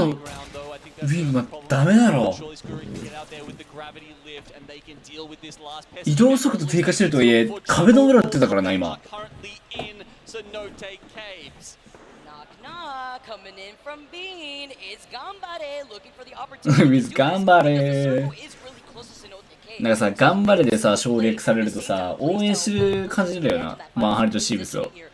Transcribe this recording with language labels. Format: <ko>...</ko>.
<en>high ground though. I think that's</en> <ja>ウィン</ja> <en>the</en> <ja>は</ja> <en>problem.</en> <ja>ダメだろ。</ja> <en>Surely Scurry can get out there with the gravity lift and they can deal with this last pesky</en> <ja>移動速度低下してるとはいえ壁の裏ってたからな今。</ja> <en>currently in Cenote Caves. Knock knock, coming in from Bean. It's Gambare looking for the opportunity. With Gambare.</en> <ja>なんかさ頑張れでさ省略されるとさ応援する感じだよな。まあハリとシーブスを。</ja>